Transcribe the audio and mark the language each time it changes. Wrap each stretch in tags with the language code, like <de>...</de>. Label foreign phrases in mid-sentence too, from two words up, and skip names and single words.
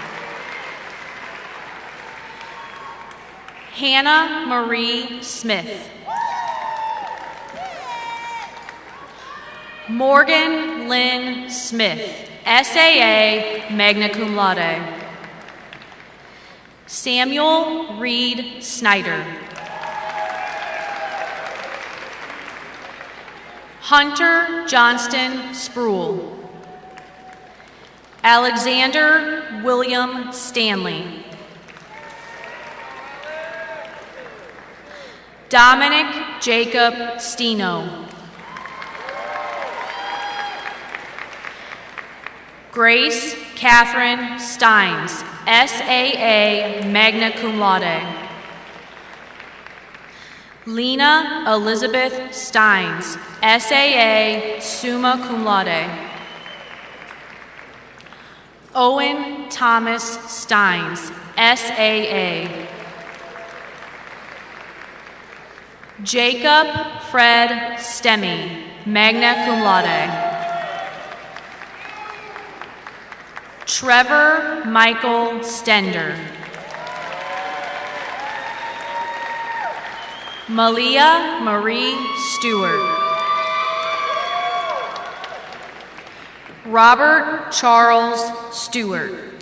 <en>Hannah Marie Smith. Morgan Lynn Smith, SAA,</en> <la>magna cum laude.</la> <en>Samuel Reed Snyder. Hunter Johnston Spruill. Alexander William Stanley. Dominic Jacob Steno. Grace Catherine Steins, SAA,</en> <la>magna cum laude.</la> <en>Lena Elizabeth Steins, SAA,</en> <la>summa cum laude.</la> <en>Owen Thomas Steins, SAA. Jacob Fred Stemme,</en> <la>magna cum laude.</la> <en>Trevor Michael Stender. Malia Marie Stewart. Robert Charles Stewart.</en>